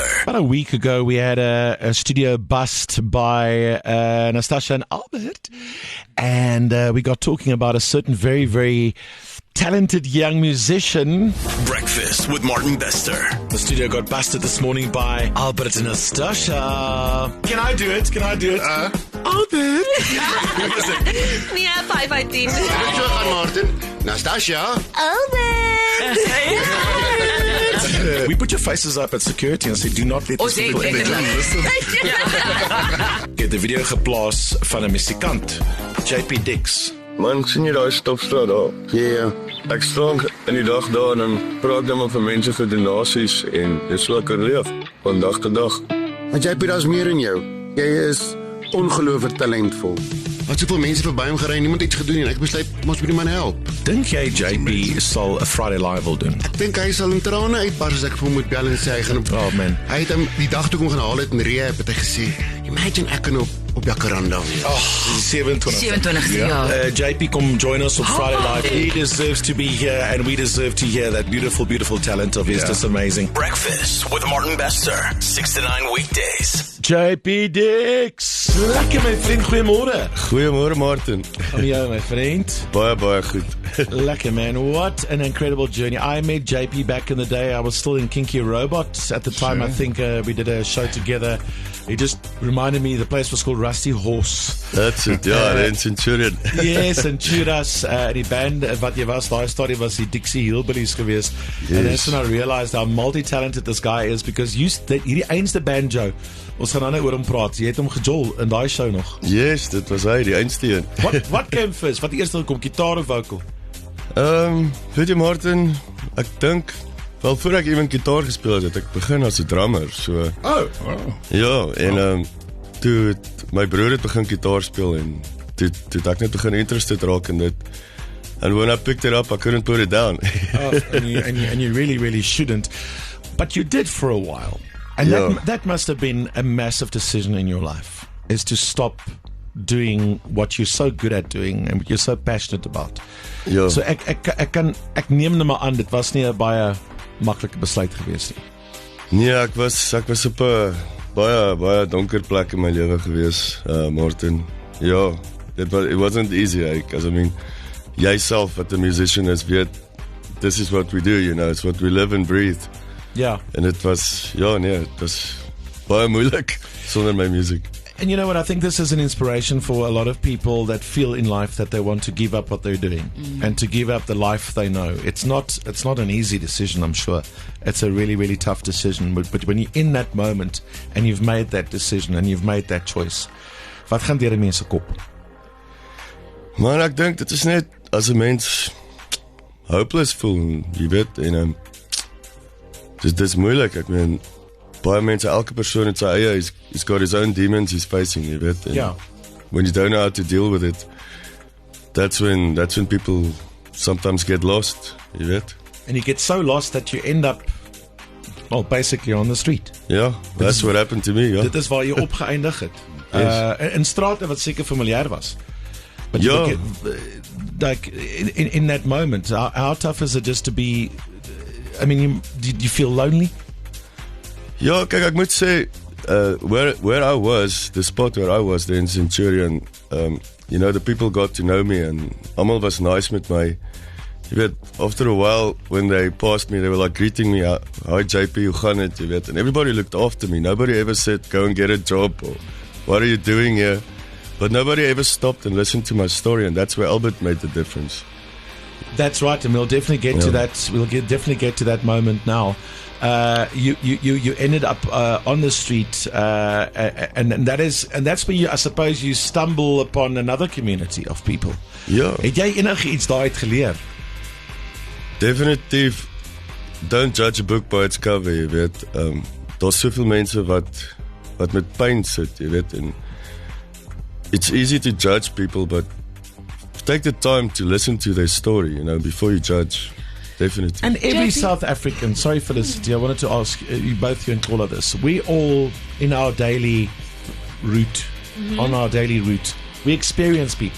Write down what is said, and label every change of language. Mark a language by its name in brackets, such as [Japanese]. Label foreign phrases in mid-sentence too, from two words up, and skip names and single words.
[English] About a week ago, we had a studio bust by Nastasia and Albert, and we got talking about a certain very, very talented young musician. Breakfast with Martin Bester. The studio got busted this morning by Albert and Nastasia. Can I do it? Albert. [Afrikaans] Nee, 5 uit 10. Zo gaan, Martin. Nastasia. [English] We put your faces up at security and say, do not let these people in the room. Get the video [Afrikaans] geplaas van 'n musikant, JP Dix. Man, sien jy daai stopstraat daar? Ja. Ek staan in die dag daar en dan praat ek met mense vir donasies en dis so lekker leef van dag tot dag. Maar JP, daar's meer in jou. Jy is ongelooflik talentvol. Wat soveel mense verby hom gery en niemand iets gedoen en ek besluit, ons moet die man help. Dink jy JP sal 'n Friday Live wil doen? Ek dink hy sal in trane uitbars as ek vir hom moet bel en sê hy gaan [English] Oh man. [Afrikaans] Hy het hom die dag toe kom gaan haal het in rehab, het hy gesê, imagine ek kan op Jacaranda wees. 27 jaar. JP, [English] come join us on Friday Live. He deserves to be here, and we deserve to hear that beautiful, beautiful talent of his. Just amazing. Breakfast with Martin Bester. 6 to 9 weekdays. JP Dix. [Afrikaans] Lekker my vriend, goeiemôre. Goeiemôre Martin. Hoe jy my vriend? Baie goed. Lekker man, [English] what an incredible journey. I met JP back in the day. I was still in Kinky Robots at the time. I think we did a show together. He just reminded me the place was called Rusty Horse. That's it, [Afrikaans] ja, in Centurion. Yes, en Churas, die band wat jy was, daai storie was die Dixie Hillbillies geweest. [English] Yes. And that's when I realized how multi-talented this guy is, because [Afrikaans] hierdie einste banjo, ons gaan nou oor hom praat, jy het hom gejol in daai show nog. Yes, dit was hy, die einste een. [English] What came first? [Afrikaans] Wat die eerste kom, gitaar of vocal? Weet jy Martin, ek dink, wel voor ek even gitaar gespeel het, ek begin as 'n drummer, so. Ja, en toe my broer het begin gitaar speel en toe ek net begin interested raak in dit. [English] And when I picked it up, I couldn't put it down. and you really, really shouldn't. But you did for a while. And that must have been a massive decision in your life, is to stop doing what you're so good at doing and what you're so passionate about. [Afrikaans] Ja. So ek neem nou maar aan, dit was nie 'n baie maklike besluit gewees nie. Nee, ek was op 'n baie donker plek in my lewe gewees, Martin. Ja, [English] it wasn't easy, because I mean, [Afrikaans] jyself wat 'n musician is, weet, [English] this is what we do, you know, it's what we live and breathe. Yeah. [Afrikaans] En dit was baie moeilik sonder my music. [English] And you know what, I think this is an inspiration for a lot of people that feel in life that they want to give up what they're doing and to give up the life they know. It's not an easy decision, I'm sure. It's a really, really tough decision. But when you're in that moment and you've made that decision and you've made that choice, [Afrikaans] wat gaan deur 'n mens se kop? Man, ek dink dit is net as 'n mens hopeless voel, jy weet, en dit is moeilik, ek meen, baie mense, elke persoon het sy eie, [English] he's got his own demons he's facing, [Afrikaans] jy weet. [English] Yeah. When you don't know how to deal with it, that's when people sometimes get lost, [Afrikaans] jy weet. [English] And you get so lost that you end up, well, basically on the street. Yeah, that's what happened to me, [Afrikaans] ja. Dit is waar jy opgeëindig het. [English] Yes. [Afrikaans] In strate wat seker familier was. [English] But [Afrikaans] Ja. [English] you like in that moment, how tough is it just to be, I mean, did you feel lonely? [Afrikaans] Ja, kyk, ek moet sê, [English] where I was, the spot where I was there in Centurion, you know, the people got to know me and [Afrikaans] almal was nice met my. Jy weet, [English] after a while, when they passed me, they were like greeting me, hi JP, [Afrikaans] hoe gaan het, jy weet, [English] and everybody looked after me. Nobody ever said, go and get a job, or what are you doing here? But nobody ever stopped and listened to my story, and that's where Albert made the difference. That's right, and we'll definitely get to that. We'll definitely get to that moment now. You ended up on the street, and that's where I suppose you stumble upon another community of people. [Afrikaans] Ja. Het jy enigiets daaruit geleer? Definitief, [English] don't judge a book by its cover, [Afrikaans] jy weet. Daar's soveel mense wat met pyn sit, jy weet, en [English] it's easy to judge people, but take the time to listen to their story, you know, before you judge. Definitely. And every South African, sorry Felicity, I wanted to ask you both, you and Paula, this. We all, in our daily route, on our daily route, we experience people.